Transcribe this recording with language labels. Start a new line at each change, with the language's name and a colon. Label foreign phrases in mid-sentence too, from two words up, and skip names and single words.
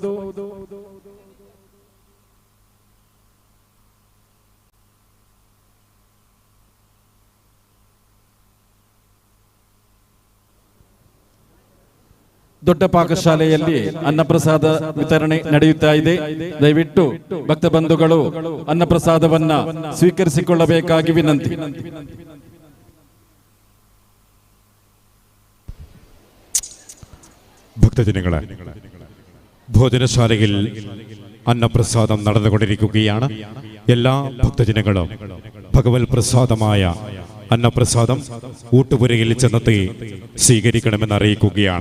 Kannada: ದೊಡ್ಡ ಪಾಕಶಾಲೆಯಲ್ಲಿ ಅನ್ನಪ್ರಸಾದ ವಿತರಣೆ ನಡೆಯುತ್ತಾ ಇದೆ. ದಯವಿಟ್ಟು ಭಕ್ತ ಬಂಧುಗಳು ಅನ್ನಪ್ರಸಾದವನ್ನ ಸ್ವೀಕರಿಸಿಕೊಳ್ಳಬೇಕಾಗಿ ವಿನಂತಿ.
Malayalam: ഭക്തജനങ്ങളെ, ഭോജനശാലയിൽ അന്നപ്രസാദം നടന്നുകൊണ്ടിരിക്കുകയാണ്. എല്ലാ ഭക്തജനങ്ങളും ഭഗവത് പ്രസാദമായ അന്നപ്രസാദം ഊട്ടുപുരയിൽ ചെന്നെത്തി സ്വീകരിക്കണമെന്ന് അറിയിക്കുകയാണ്.